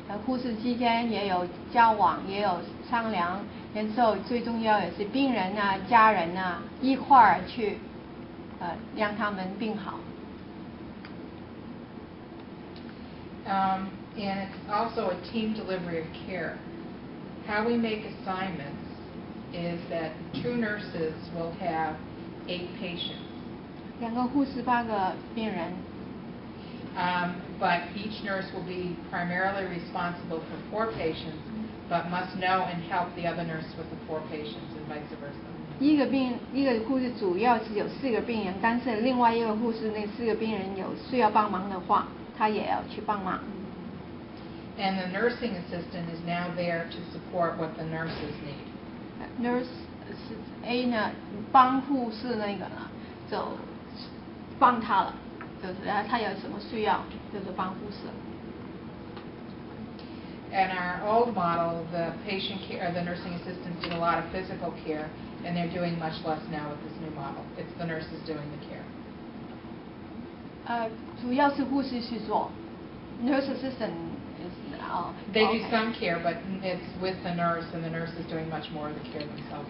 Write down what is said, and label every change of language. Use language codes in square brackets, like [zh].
[zh] 护士之间也有交往，也有商量，然后最重要也是病人啊、家人啊一块儿去，让他们病好。 [en] And it's also a team delivery of care. How we make assignments is that 2 nurses will have 8 patients. [zh] 2个护士8个病人。 [en] But each nurse will be primarily responsible for 4 patients, but must know and help the other nurse with the 4 patients and vice versa. [zh] 一个护士主要是有4个病人，但是另外一个护士那4个病人有需要帮忙的话，他也要去帮忙。 [en] And the nursing assistant is now there to support what the nurses need. [zh] Nurse A 呢，帮护士那个呢，就帮他了，就是他有什么需要，就是帮护士。 [en] In our old model, the patient care, the nursing assistants did a lot of physical care, and they're doing much less now with this new model. It's the nurses doing the care. [zh] 主要是护士去做 ， [en] nurse assistant is They do some care, but it's with the nurse, and the nurse is doing much more of the care themselves.